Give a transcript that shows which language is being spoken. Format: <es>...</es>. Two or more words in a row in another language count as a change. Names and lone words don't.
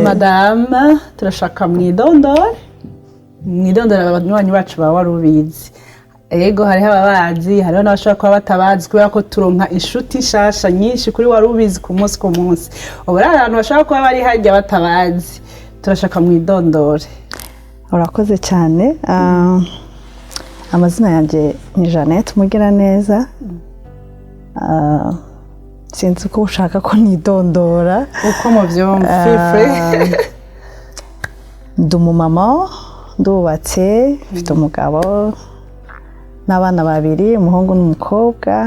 <rn>Madame, turashaka mwidondore abanywanyi bacu ba Warubizi. Ego, hariho ababazi, hariho n'abashobora kuba batabazi kubera ko turonka inshuti nshasha nyinshi kuri Warubizi ku munsi ku munsi. Ubu rero abantu bashobora kuba bari harya batabazi. Turashaka mwidondore. Urakoze cyane. Amazina yanjye ni Jeannette Mugiraneza. Sinzi ko ushaka ko nidondora uko muvyumva. Ndi umumama, ndubatse, mfite umugabo n'abana 2, umuhungu n'umukobwa.</rn>